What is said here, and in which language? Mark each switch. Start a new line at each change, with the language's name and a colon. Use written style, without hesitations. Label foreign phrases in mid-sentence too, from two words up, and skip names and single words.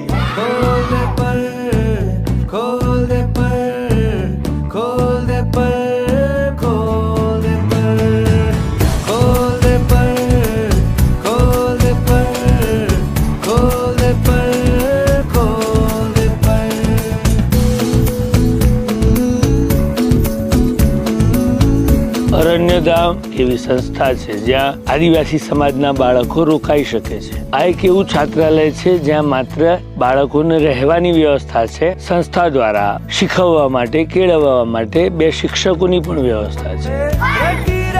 Hindi: खोल दे पर, खोल दे पर, खोल दे पर, खोल दे पर, खोल दे पर, खोल दे पर, खोल दे पर, खोल दे पर।
Gujarati: અરણ્યધામ એવી સંસ્થા છે જ્યાં આદિવાસી સમાજના બાળકો રોકાઈ શકે છે. આ એક એવું છાત્રાલય છે જ્યાં માત્ર બાળકોને રહેવાની વ્યવસ્થા છે. સંસ્થા દ્વારા શીખવવા માટે, કેળવવા માટે 2 શિક્ષકોની પણ વ્યવસ્થા છે.